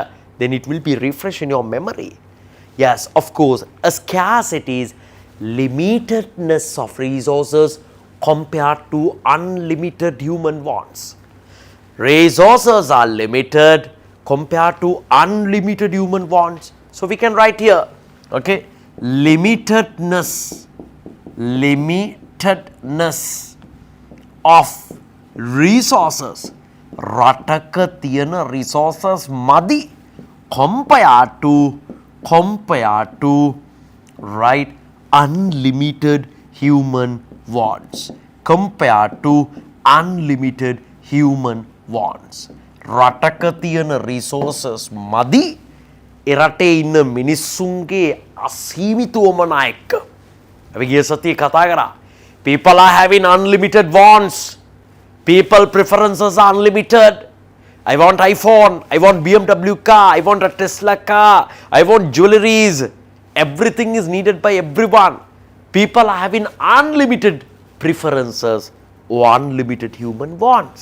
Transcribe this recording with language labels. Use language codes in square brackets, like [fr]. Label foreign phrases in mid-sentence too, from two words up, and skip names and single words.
[en] Then it will be refreshed in your memory. Yes, of course, a scarcity is limitedness of resources compared to unlimited human wants. Resources are limited compared to unlimited human wants. So we can write here, okay, limitedness of resources. [si] රටක තියෙන resources මදි. [en] compared to right unlimited human wants, compared to unlimited human wants. [si] රටක තියෙන resources මදි එරටේ ඉන්න මිනිස්සුන්ගේ අසීමිතවමනා එක්ක. අපි ගිය සතියේ කතා කරා. [en] People are having unlimited wants. People preferences are unlimited. I want iPhone, I want BMW car, I want a Tesla car, I want jewelries. Everything is needed by everyone. People are having unlimited preferences or unlimited human wants.